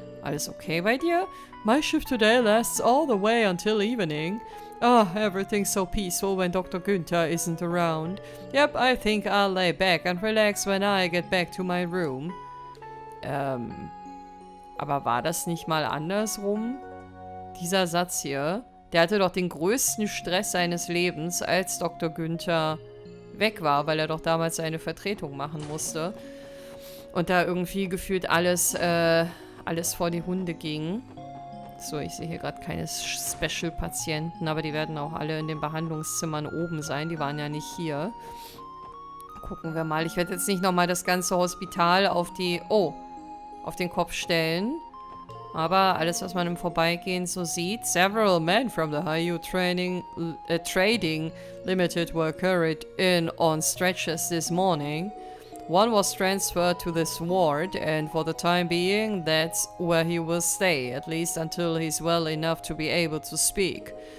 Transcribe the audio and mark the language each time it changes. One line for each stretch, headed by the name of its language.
German: Alles okay bei dir?
English: My shift today lasts all the way until evening. Oh, everything's so peaceful when Dr. Günther isn't around. Yep, I think I'll lay back and relax when I get back to my room.
German: Aber war das nicht mal andersrum? Dieser Satz hier, der hatte doch den größten Stress seines Lebens, als Dr. Günther weg war, weil er doch damals seine Vertretung machen musste. Und da irgendwie gefühlt alles vor die Hunde ging. So, ich sehe hier gerade keine Special-Patienten, aber die werden auch alle in den Behandlungszimmern oben sein. Die waren ja nicht hier. Gucken wir mal. Ich werde jetzt nicht nochmal das ganze Hospital auf den Kopf stellen. Aber alles, was man im Vorbeigehen so sieht.
English: Several men from the HIER Trading Limited were carried in on stretchers this morning. One was transferred to this ward, and for the time being, that's where he will stay, at least until he's well enough to be able to speak.